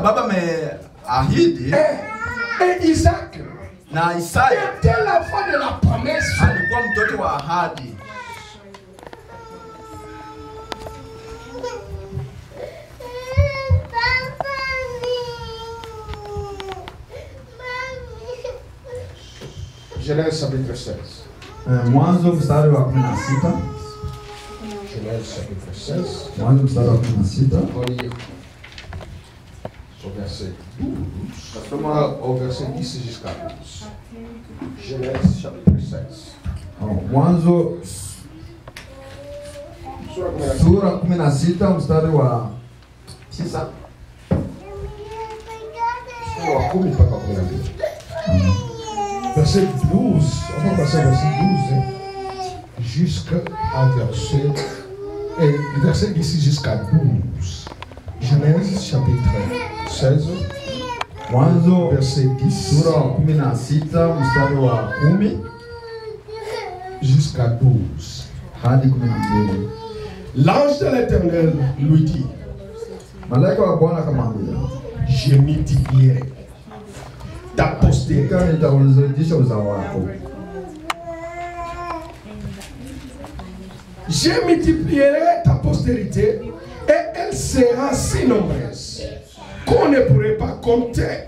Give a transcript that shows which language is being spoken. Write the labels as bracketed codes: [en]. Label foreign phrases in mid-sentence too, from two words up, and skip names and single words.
[fr] Et Isaac était l'enfant de la promesse. Genèse chapitre 16. [sw] Mwanzo mstari wa 16. [fr] Genèse chapitre 16. [sw] Mwanzo mstari wa 16. [fr] Au verset 12. Au verset 10 jusqu'à 12. Genèse chapitre 16. Mwanzo sura 16 mstari wa 9. Verset 12, on va passer au verset 12 jusqu'à verset 10 jusqu'à 12. Genèse chapitre 16, verset 10 [sw] sura 16 mstari wa 10 [fr] jusqu'à 12. [sw] hadi 12. [fr] L'ange de l'Éternel lui dit, [sw] malaika wa Bwana akamwambia, [fr] je multiplierai ta postérité. Je multiplierai ta postérité et elle sera si nombreuse qu'on ne pourrait pas compter.